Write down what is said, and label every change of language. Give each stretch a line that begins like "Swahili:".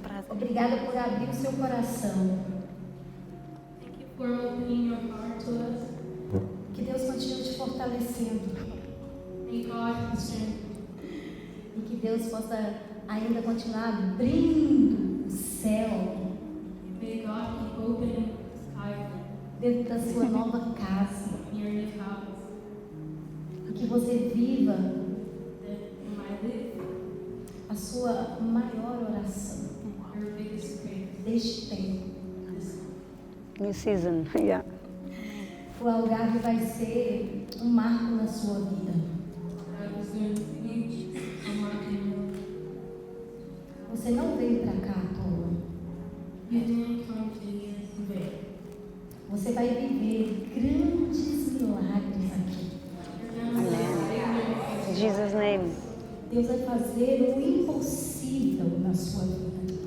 Portuguese: Obrigada por abrir o seu coração.
English: Thank you for opening your heart to us.
Portuguese: Que Deus continue te fortalecendo.
English: May God strengthen.
Portuguese: E que Deus possa ainda continuar abrindo o céu
English: May God keep opening the sky
Portuguese: dentro da sua nova casa.
English: in your new house.
Portuguese: E que você viva
English: That you might live
Portuguese: a sua maior oração
English: your biggest prayer.
Portuguese: deste tempo.
English: New season, yeah.
Portuguese: O Algarve vai ser um marco na sua vida.
English: God is going to be a mark in your life.
Portuguese: Você não veio para cá à toa.
English: You didn't come to here in vain.
Portuguese: Você vai viver grandes milagres aqui.
English: In Jesus' name.
Portuguese: Deus vai fazer o impossível na sua vida.